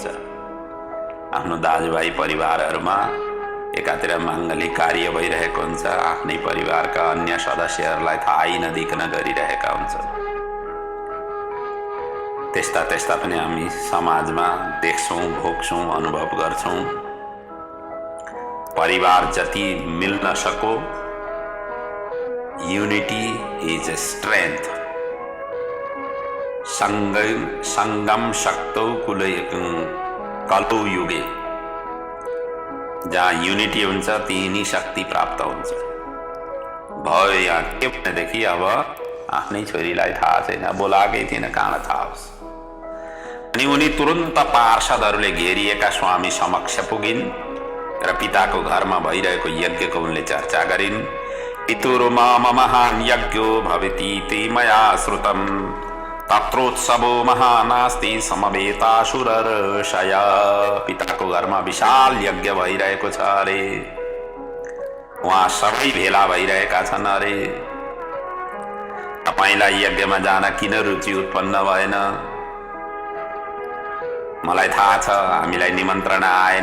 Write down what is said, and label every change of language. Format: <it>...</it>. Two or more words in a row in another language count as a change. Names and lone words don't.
<ne>आफ्नो दाजुभाइ परिवारहरूमा एकातिर माङ्गलिक कार्य भइरहेको हुन्छ, आफ्नै परिवारका अन्य सदस्यहरूलाई थाहै नदिकन गरिरहेका हुन्छ। त्यस्ता पनि हामी समाजमा देख्छौँ, भोग्छौँ, अनुभव गर्छौँ। परिवार जति मिल्न सको,</ne> <en>unity is a strength.</en> <sa>संगम शक्तौ कलौ युगे।</sa> <ne>जहाँ युनिटी हुन्छ त्यही नै शक्ति प्राप्त हुन्छ। भयो यहाँ के भनेदेखि अब आफ्नै छोरीलाई थाहा छैन, बोलाएकै थिएन, कहाँ थाहा होस्। अनि उनी तुरुन्त पार्षदहरूले घेरिएका स्वामी समक्ष पुगिन् र पिताको घरमा भइरहेको यज्ञको उनले चर्चा गरिन्।</ne> <sa>पितुर्मा महान् यज्ञो भवतीति मया श्रुतम्, तत्रोत्सवो महानास्ति समवेतासुरर्षय।</sa> <ne>पिताको घरमा विशाल यज्ञ भइरहेको छ अरे, उहाँ सबै भेला भइरहेका छन् अरे। तपाईलाई यज्ञमा जान किन रुचि उत्पन्न भएन? मलाई थाहा छ हामीलाई निमन्त्रणा आएन।</ne>